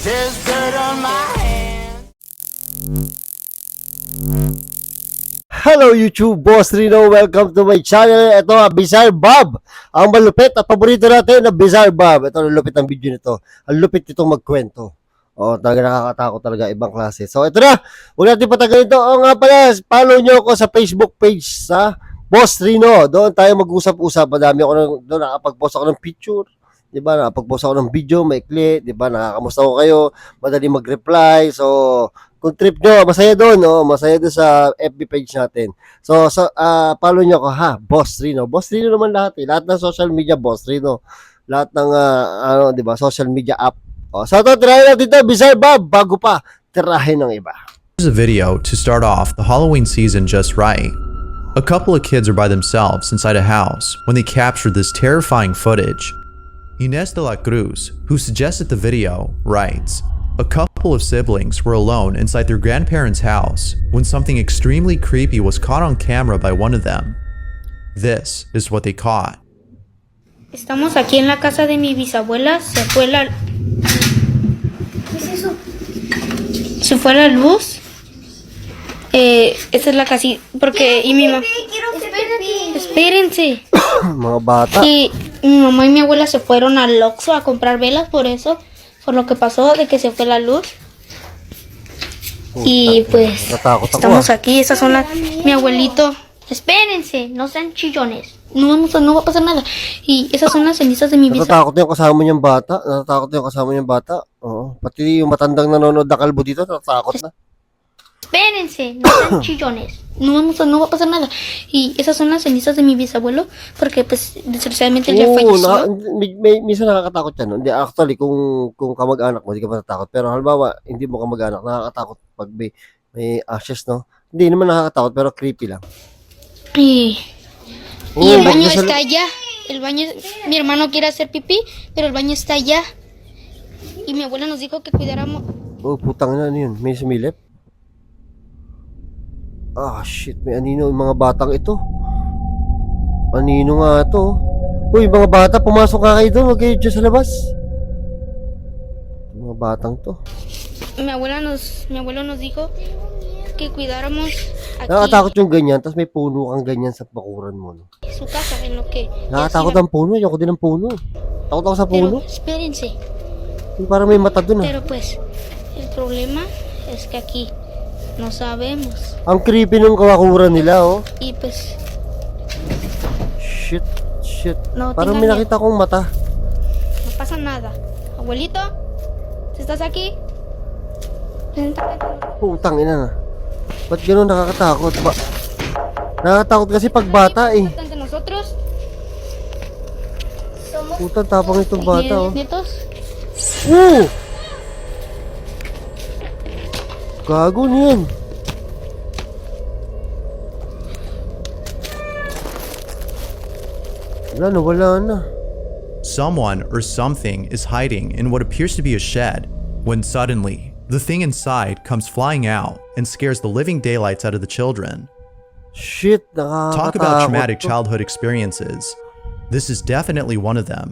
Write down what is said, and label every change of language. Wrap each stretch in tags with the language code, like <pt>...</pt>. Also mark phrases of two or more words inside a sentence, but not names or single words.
<en>there's dirt on my hands. Hello YouTube, Boss Rino. Welcome to my channel.</en> <tl>Ito ang BIZZAREBUB. Ang malupit at paborito natin na BIZZAREBUB. Ito ang lupit ng video nito. Ang lupit itong magkwento. Talaga nakakatakot talaga, ibang klase. So ito na, huwag natin patagalin ito. Nga pala, follow nyo ako sa Facebook page sa Boss Rino. Doon tayo mag-usap-usap. Madami ako doon, nakapag-post ako ng picture. Diba, nakapag-post ako ng video, maikli. Diba, nakakamusta ko kayo. Madali mag-reply. So, kung trip nyo, masaya doon, masaya doon sa FB page natin. So follow nyo ako, ha, Boss Rino. Boss Rino naman lahat, eh. Lahat ng</tl> <en>social media,</en> <tl>Boss Rino. Lahat ng, di ba,</tl> <en>social media app.</en> <tl>So ito, tirahin natin ito, BIZZAREBUB, bago pa, tirahin ng iba.</tl> <en>Here's a video to start off the Halloween season just right. A couple of kids are by themselves inside a house when they captured this terrifying footage. Inés de la Cruz, who suggested the video, writes, "A couple of siblings were alone inside their grandparents' house when something extremely creepy was caught on camera by one of them. This is what they caught."</en> <es>Estamos aquí en la casa de mi bisabuela. Se fue la... ¿Qué es eso? Se fue la luz. Esa es la casita. Porque... Y mi mamá... Espérense.</es> <tl>Mga bata.</tl> <es>Y mi mamá y mi abuela se fueron al Oxxo a comprar velas por eso. Por lo que pasó de que se fue la luz. Y pues estamos aquí, esas son las... Mi abuelito, espérense, no sean chillones. No va a pasar nada. Y esas son las cenizas de mi bisabuela.</es> <tl>Natatakot yung kasama niyang bata. Oo. Pati yung matandang nanonood na kalbo dito, natatakot na.</tl> <es>Espérense, no sean chillones. No va a pasar nada. Y esas son las cenizas de mi bisabuelo. Porque pues desgraciadamente ya falleció.</es> <tl>Minsan nakakatakot yan. Hindi, actually, kung kamag-anak mo, hindi ka matatakot. Pero halimbawa, hindi mo kamag-anak, nakakatakot pag may ashes, no? Hindi naman nakakatakot, pero creepy lang.</tl> <es>Y el baño está allá. El baño, mi hermano quiere hacer pipí, pero el baño está allá. Y mi abuela nos dijo que cuidáramos.</es> <tl>Putang na, ano yun? May sumilip? Shit, may anino yung mga batang ito. Anino nga ito. Uy, mga bata, pumasok nga kayo doon. Huwag kayo dyan sa labas. Mga batang to.</tl> <es>Mi abuelo nos dijo que cuidáramos aquí.</es> <tl>Nakakatakot yung ganyan, tapos may puno kang ganyan sa bakuran mo. No?</tl> <es>Su casa, en lo que...</es> <tl>Nakakatakot ang puno. Ayoko din ng puno. Takot ako sa puno.</tl> <es>Pero, espérense.</es> <tl>Parang may mata doon.</tl> <es>Pero pues, el problema es que aquí no sabemos.</es> <tl>Ang creepy ng kawakuran nila, oh.</tl> <es>Y pues...</es> <tl>Shit. No, Parang may nakita kong mata.</tl> <es>No pasa nada. Abuelito, si estás aquí, preséntate.</es> <tl>Putang ina na. Ba't gano'n nakakatakot? Nakakatakot kasi pag bata, eh.</tl> <es>Ante nosotros.</es> <tl>Putang tapang itong bata, oh.</tl> <es>Nietos.</es> <tl>Gago niyan. Wala na.</tl> <en>Someone or something is hiding in what appears to be a shed when suddenly the thing inside comes flying out and scares the living daylights out of the children.</en> <tl>Shit, nakakatakot.</tl> <en>Talk about traumatic childhood experiences. This is definitely one of them.</en>